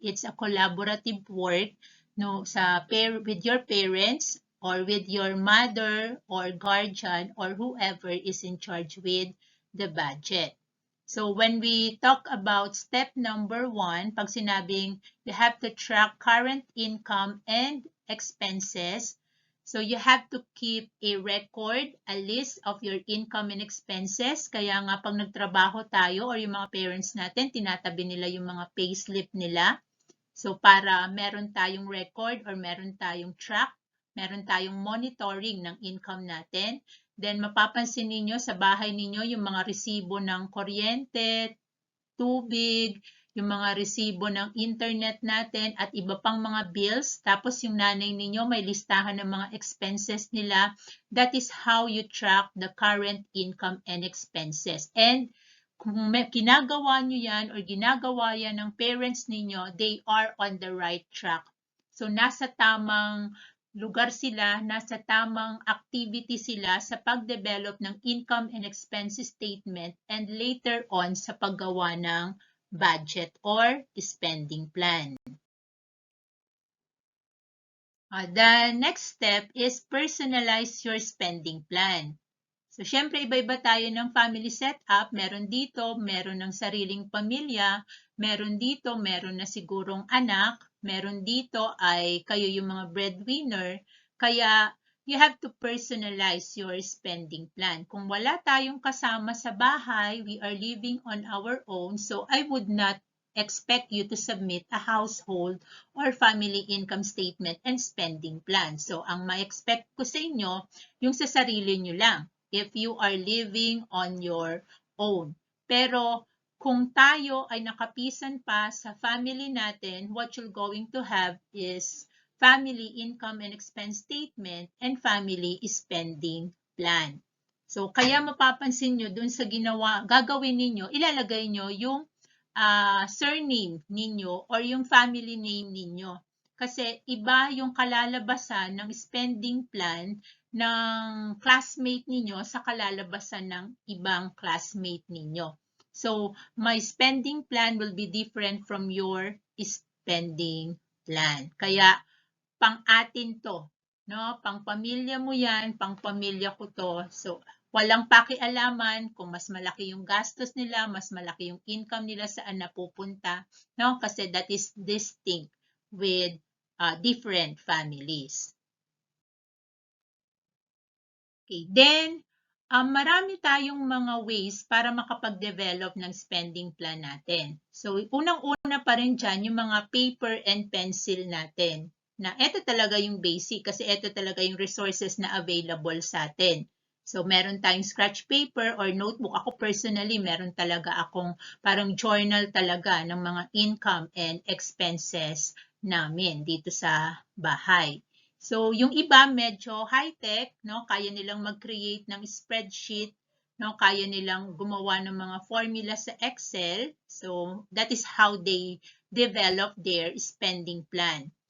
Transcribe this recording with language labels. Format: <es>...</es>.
<en>It's a collaborative work with your parents or with your mother or guardian or whoever is in charge with the budget. So when we talk about step number 1,</en> <tl>pag sinabing</tl> <en>you have to track current income and expenses, so you have to keep a record, a list of your income and expenses.</en> <tl>Kaya nga pag nagtrabaho tayo or yung mga parents natin, tinatabi nila yung mga payslip nila. So para meron tayong record or meron tayong track, meron tayong monitoring ng income natin. Then mapapansin ninyo sa bahay ninyo yung mga resibo ng kuryente, tubig, yung mga resibo ng internet natin at iba pang mga bills. Tapos yung nanay ninyo may listahan ng mga expenses nila.</tl> <en>That is how you track the current income and expenses.</en> <tl>And kung ginagawa nyo yan or ginagawa yan ng parents ninyo,</tl> <en>they are on the right track.</en> <tl>So nasa tamang lugar sila, nasa tamang activity sila sa pag-develop ng income and expenses statement and later on sa paggawa ng budget or spending plan.</tl> <en>The next step is personalize your spending plan.</en> <tl>So, syempre, iba-iba tayo ng family setup. Meron dito, meron ng sariling pamilya. Meron dito, meron na sigurong anak. Meron dito ay kayo yung mga breadwinner.</tl> <en>Kaya, you have to personalize your spending plan.</en> <tl>Kung wala tayong kasama sa bahay,</tl> <en>we are living on our own, so I would not expect you to submit a household or family income statement and spending plan.</en> <tl>So, ang ma-expect ko sa inyo, yung sa sarili nyo lang</tl> <en>if you are living on your own.</en> <tl>Pero kung tayo ay nakapisan pa sa family natin,</tl> <en>what you're going to have is family income and expense statement and family spending plan.</en> <tl>So, kaya mapapansin nyo dun sa gagawin ninyo, ilalagay nyo yung surname ninyo or yung family name ninyo. Kasi iba yung kalalabasan ng spending plan ng classmate ninyo sa kalalabasan ng ibang classmate ninyo.</tl> <en>So, my spending plan will be different from your spending plan.</en> <tl>Kaya, pang-atin to. No? Pang-pamilya mo yan, pang-pamilya ko to. So, walang pakialaman kung mas malaki yung gastos nila, mas malaki yung income nila saan napupunta. No?</tl> <en>Kasi that is distinct with different families.</en> <tl>Okay. Then, marami tayong mga ways para makapag-develop ng spending plan natin. So, unang-una pa rin dyan yung mga paper and pencil natin. Na ito talaga yung basic kasi ito talaga yung resources na available sa atin. So, meron tayong scratch paper or notebook. Ako personally, meron talaga akong parang journal talaga ng mga income and expenses namin dito sa bahay. So, yung iba medyo high-tech, no? Kaya nilang mag-create ng spreadsheet, no? Kaya nilang gumawa ng mga formula sa Excel.</tl> <en>So, that is how they develop their spending plan.</en>